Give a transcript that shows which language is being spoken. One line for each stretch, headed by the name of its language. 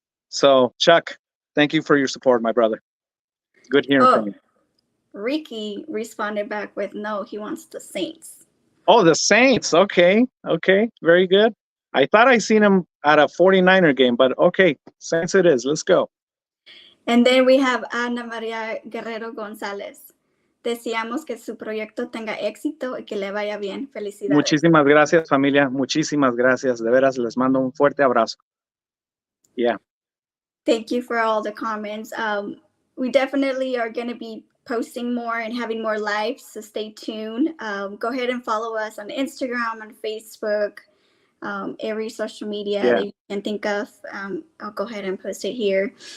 English: So, Chuck, thank you for your support, my brother. Good hearing from you. Ricky responded back with, no, he wants the Saints. Oh, the Saints. Okay. Very good. I thought I seen him at a 49er game, but okay, Saints it is. Let's go. And then we have Ana Maria Guerrero González.
Spanish: Deseamos que su proyecto tenga éxito y que le vaya bien. Felicidades. Muchísimas gracias, familia. Muchísimas gracias. De veras, les mando un fuerte abrazo.
English: Yeah. Thank you for all the comments. We definitely are going to be posting more and having more lives, so stay tuned. Go ahead and follow us on Instagram, on Facebook, every social media that you can think of. I'll go ahead and post it here.